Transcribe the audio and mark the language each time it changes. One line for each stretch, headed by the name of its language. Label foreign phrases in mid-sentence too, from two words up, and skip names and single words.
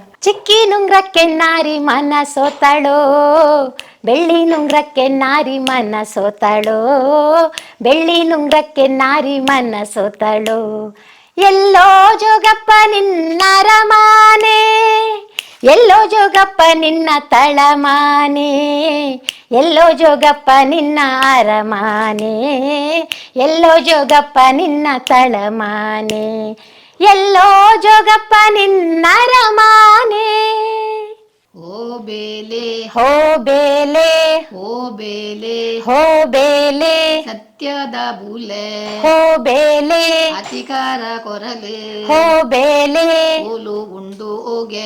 Kannada: ಚಿಕ್ಕಿ ನುಂಗ್ರಕ್ಕೆ ನಾರಿ ಮನ ಸೋತಾಳೋ, ಬೆಳ್ಳಿ ನುಂಗ್ರಕ್ಕೆ ನಾರಿ ಮನ ಸೋತಾಳೋ, ಬೆಳ್ಳಿ ನುಂಗ್ರಕ್ಕೆ ನಾರಿ ಮನ ಸೋತಾಳೋ, ಎಲ್ಲೋ ಜೋಗಪ್ಪ ನಿನ್ನರಮಾನೆ, ಎಲ್ಲೋ ಜೋಗಪ್ಪ ನಿನ್ನ ತಳಮಾನೆ, ಎಲ್ಲೋ ಜೋಗಪ್ಪ ನಿನ್ನ ಅರಮಾನೆ, ಎಲ್ಲೋ ಜೋಗಪ್ಪ ನಿನ್ನ ತಳಮಾನೆ, ಎಲ್ಲೋ ಜೋಗಪ್ಪ ನಿನ್ನ ಅರಮಾನೆ.
Tulu: ಓ ಬೇಲೆ ಹೋ ಬೇಲೆ, ಓ ಬೇಲೆ ಹೋ ಬೇಲೆ, ಸತ್ಯದ ಬೂಲೆ ಹೋ ಬೇಲೆ, ಅಧಿಕಾರ ಕೊರಲೆ ಹೋ ಬೇಲೆ, ಓಲು ಉಂಡು ಹೋಗೆ